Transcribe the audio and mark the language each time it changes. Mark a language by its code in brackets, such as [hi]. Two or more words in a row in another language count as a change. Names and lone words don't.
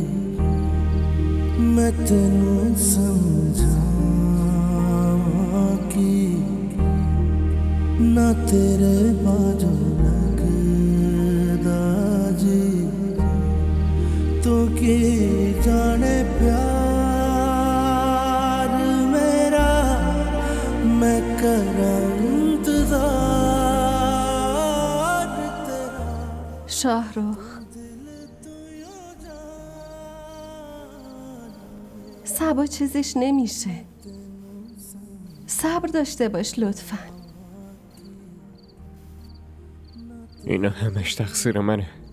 [pa] ਮੈਂ ਤੈਨੂੰ ਸਮਝਾਵਾਂ ਕਿ ਨਾ ਤੇਰੇ ਬਾਜੋਂ ਲਗਦਾ ਜੀ ਤੋ ਕੀ ਜਾਣੇ ਪਿਆਰ ਮੇਰਾ ਮੈਂ ਕਰਾਂ ਇੰਤਜ਼ਾਰ ਤੇਰਾ [fa] شاهرخ، صبا چیزش نمیشه. صبر داشته باش لطفاً. اینا همش تقصیر منه.